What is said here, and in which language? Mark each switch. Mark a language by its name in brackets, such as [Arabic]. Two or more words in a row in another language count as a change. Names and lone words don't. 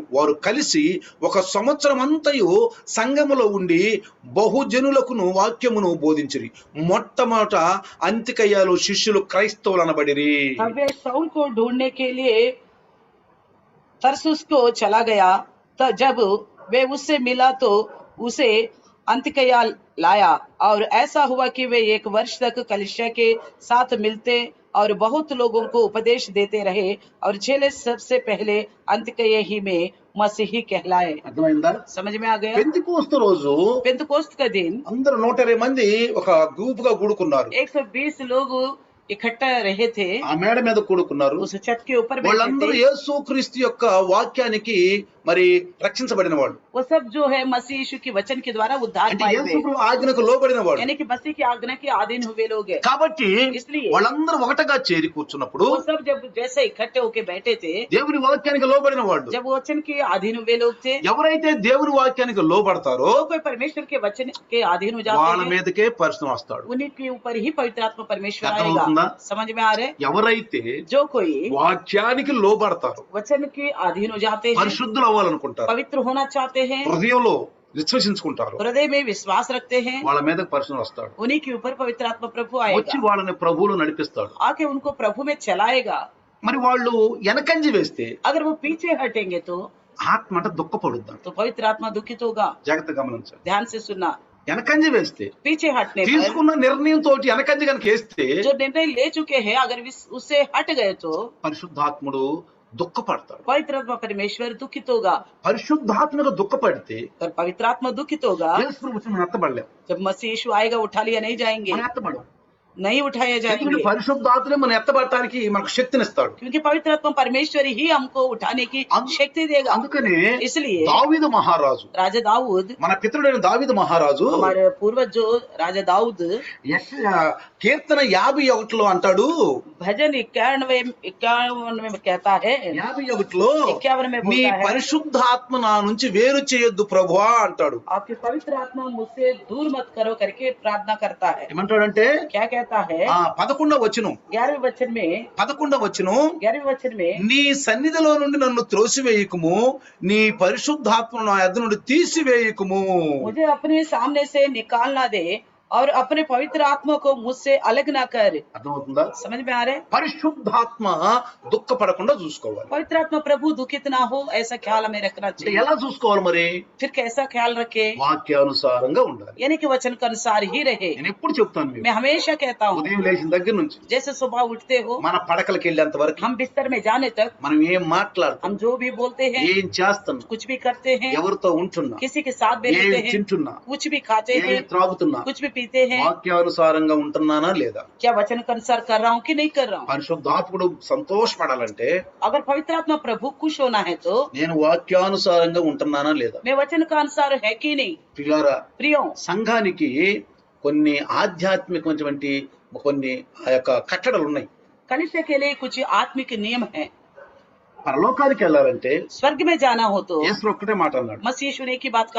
[Telugu] వారు కలిసి 1 సంవత్సరం అంతయు సంఘములో ఉండి బహుజనులకును వాక్యమును బోధించిరి. మొట్టమొదట అంతికయ్యలో శిష్యులు క్రైస్తవులు అనబడిరి. [Hindi] तब वे शाऊल को ढूंढने के लिए तरसुस को चला गया। जब वे उससे मिला तो उसे अंतिकया लाया और ऐसा हुआ कि वे 1 वर्ष तक कलीसिया के साथ मिलते और बहुत लोगों को उपदेश देते रहे और चेले सबसे पहले अंतिकया ही में मसीही कहलाए। [Telugu] అర్థమైందా? [Hindi] समझ में आ गया? [Telugu] పెంతెకోస్తు రోజు [Hindi] पेंतुकोस्त का दिन [Telugu] అందరూ 120 మంది ఒక గ్రూపుగా కూడుకున్నారు. [Hindi] 120 लोग इकट्ठा रहे थे। [Telugu] ఆ మేడ మీద కూడుకున్నారు. [Hindi] उस छत के ऊपर बैठे [Telugu] వాళ్ళందరూ [Hindi] थे। [Telugu] యేసు క్రీస్తు యొక్క వాక్యానికి మరి రక్షించబడిన వాళ్ళు. [Hindi] वो सब जो है मसीह यीशु के वचन के द्वारा उद्धार [Telugu] అంటే [Hindi] पाए [Telugu] యేసు [Hindi] हुए, [Telugu] ప్రభు ఆజ్ఞకు లోబడిన వాళ్ళు. [Hindi] यानी कि मसीह की आज्ञा के अधीन हुए लोग हैं। [Telugu] కాబట్టి [Hindi] इसलिए [Telugu] వాళ్ళందరూ ఒకటగా చేరి కూర్చున్నప్పుడు [Hindi] वो सब जब जैसे इकट्ठे होके बैठे थे, [Telugu] దేవుని వాక్యానికి లోబడిన వాళ్ళు. [Hindi] जब वचन के अधीन हुए लोग थे, [Telugu] ఎవరైతే దేవుని వాక్యానికి లోబడతారో [Hindi] तो कोई परमेश्वर के वचन के अधीन हो जाते [Telugu] వాళ్ళ [Hindi] हैं, [Telugu] మీదకే పరిశుద్ధం వస్తాడు. [Hindi] उन्हीं के ऊपर ही पवित्र आत्मा परमेश्वर [Telugu] అర్థమవుతుందా? [Hindi] आएगा। समझ में आ रहे? [Telugu] ఎవరైతే [Hindi] जो कोई [Telugu] వాక్యానికి లోబడతారో [Hindi] वचन के अधीन हो जाते हैं, [Telugu] పరిశుద్ధులు అవ్వాలనుకుంటారు, [Hindi] पवित्र होना चाहते हैं, [Telugu] హృదయంలో విశ్వసించుకుంటారు, [Hindi] हृदय में विश्वास रखते हैं, [Telugu] వాళ్ళ మీద పరిశుద్ధం వస్తాడు. [Hindi] उन्हीं के ऊपर पवित्र आत्मा प्रभु [Telugu] వచ్చి [Hindi] आएगा, [Telugu] వాళ్ళని ప్రభువులో నడిపిస్తాడు. [Hindi] आके उनको प्रभु में चलाएगा। [Telugu] మరి వాళ్ళు వెనకంజి వేస్తే [Hindi] अगर वो पीछे हटेंगे तो [Telugu] ఆత్మ అంటే దుఃఖపడుద్దాం. [Hindi] पवित्र आत्मा दुखित होगा। [Telugu] జాగ్రత్త గమనించాలి. [Hindi] ध्यान से सुनना। [Telugu] వెనకంజి వేస్తే [Hindi] पीछे हटने पर [Telugu] తీసుకున్న నిర్ణయం తోటి వెనకంజి కనుక వేస్తే [Hindi] जो निर्णय ले चुके हैं अगर उससे हट गए तो [Telugu] పరిశుద్ధాత్ముడు దుఃఖపడతాడు. [Hindi] पवित्र आत्मा परमेश्वर दुखित होगा। [Telugu] పరిశుద్ధాత్మగా దుఃఖపడితే [Hindi] और पवित्र आत्मा दुखित होगा। [Telugu] యేసు ప్రభు మనం ఎత్తబడలేం. [Hindi] जब मसीह यीशु आएगा उठा लिया नहीं जाएंगे, [Telugu] మనం ఎత్తబడం. [Hindi] नहीं उठाए [Telugu] ఎందుకంటే [Hindi] जाएंगे, [Telugu] పరిశుద్ధాత్మే మనం ఎత్తబడటానికి మనకు శక్తినిస్తాడు. [Hindi] क्योंकि पवित्र आत्मा परमेश्वर ही हमको उठाने की [Telugu] అందు- [Hindi] शक्ति देगा। [Telugu] అందుకనే [Hindi] इसलिए [Telugu] దావీదు మహారాజు, [Hindi] राजा दाऊद, [Telugu] మన పితరుడైన దావీదు మహారాజు [Hindi] हमारे पूर्वज जो राजा दाऊद [Telugu] కీర్తన 51లో అంటాడు, [Hindi] भजन 51 में कहता है, [Telugu] 51లో [Hindi] 51 में [Telugu] నీ [Hindi] बोलता है, [Telugu] పరిశుద్ధాత్మ నా నుంచి వేరు చేయొద్దు ప్రభువా అంటాడు. [Hindi] आपकी पवित्र आत्मा मुझसे दूर मत करो करके प्रार्थना करता है। [Telugu] ఏమంటాడంటే [Hindi] क्या कहता है? [Telugu] 11వ వచనం, [Hindi] 11वें वचन में, [Telugu] 11వ వచనం, [Hindi] 11वें वचन में, [Telugu] నీ సన్నిధిలో నుండి నన్ను త్రోసివేయకుము, నీ పరిశుద్ధాత్మను నా యొద్ద నుండి తీసివేయకుము. [Hindi] मुझे अपने सामने से निकालना दे और अपने पवित्र आत्मा को मुझसे अलग ना कर। [Telugu] అర్థమవుతుందా? [Hindi] समझ में आ रहे? [Telugu] పరిశుద్ధాత్మ దుఃఖపడకుండా చూసుకోవాలి. [Hindi] पवित्र आत्मा प्रभु दुखित ना हो ऐसा ख्याल हमें रखना [Telugu] అంటే [Hindi] चाहिए। [Telugu] ఎలా చూసుకోవాలి మరి? [Hindi] फिर कैसा ख्याल रखे? [Telugu] వాక్యానుసారంగా ఉండాలి. [Hindi] यानी कि वचन के अनुसार ही रहे। [Telugu] నేను ఎప్పుడు చెప్తాను మీకు, [Hindi] मैं हमेशा कहता हूँ, [Telugu] ఉదయం లేచిన దగ్గర నుంచి [Hindi] जैसे सुबह उठते हो, [Telugu] మన పడకలకి వెళ్ళేంత వరకు [Hindi] हम बिस्तर में जाने तक [Telugu] మనం ఏం మాట్లాడుతాం, [Hindi] हम जो भी बोलते हैं, [Telugu] ఏం చేస్తున్నాం, [Hindi] कुछ भी करते हैं, [Telugu] ఎవరితో ఉంటున్నా, [Hindi] किसी के साथ [Telugu] ఏం [Hindi] बैठते हैं, [Telugu] తింటున్నా, [Hindi] कुछ भी खाते [Telugu] ఏం [Hindi] हैं, [Telugu] త్రాగుతున్నా, [Hindi] कुछ भी पीते हैं, [Telugu] వాక్యానుసారంగా ఉంటున్నానా లేదా? [Hindi] क्या वचन के अनुसार कर रहा हूँ कि नहीं कर रहा हूँ? [Telugu] పరిశుద్ధాత్ముడు సంతోషపడాలంటే [Hindi] अगर पवित्र आत्मा प्रभु खुश होना है तो [Telugu] నేను వాక్యానుసారంగా ఉంటున్నానా లేదా? [Hindi] मैं वचन का अनुसार है कि नहीं? [Telugu] ప్రియులారా, [Hindi] प्रियो, [Telugu] సంఘానికి కొన్ని ఆధ్యాత్మికమైనటువంటి కొన్ని ఆ యొక్క కట్టడలు ఉన్నాయి. [Hindi] कलिसिया के लिए कुछ आत्मिक नियम है। [Telugu] పరలోకానికి వెళ్ళాలంటే [Hindi] स्वर्ग में जाना हो तो [Telugu] యేసు ఒక్కటే మాట అన్నాడు, [Hindi] मसीह यीशु ने एक ही बात कहा,